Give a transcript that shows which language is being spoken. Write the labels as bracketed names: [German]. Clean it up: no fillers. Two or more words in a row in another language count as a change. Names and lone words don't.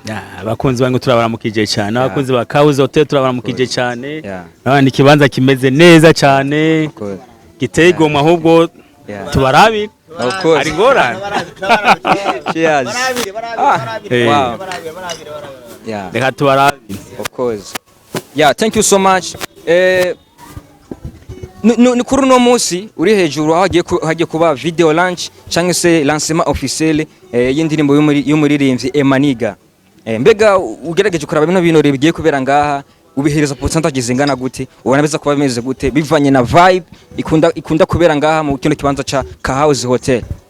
[Rundi] abakunzi bangu turabaramukije cyane abakunzi ba House Hotel turabaramukije cyane n'abandi kibanza kimeze neza cyane giteye igomwa ahubwo tubarabira ari ngorane [English] cheers [Rundi] reka tubarabira [English] of course thank you so much [Rundi] ni kuri uno munsi uri hejuru aho hagiye kuba [English] video launch [Rundi] cyangwa se [French] lancement officiel [Rundi] y'indirimbo y'umuririmbyi Emaniga mbega ugerageje kuraba bino bintu bigiye kubera ngaha ubihereza pourcentage zingana gute ubona beza kuba bimeze gute bivanye na vibe ikunda kubera ngaha mu kino kibanza ca House Hotel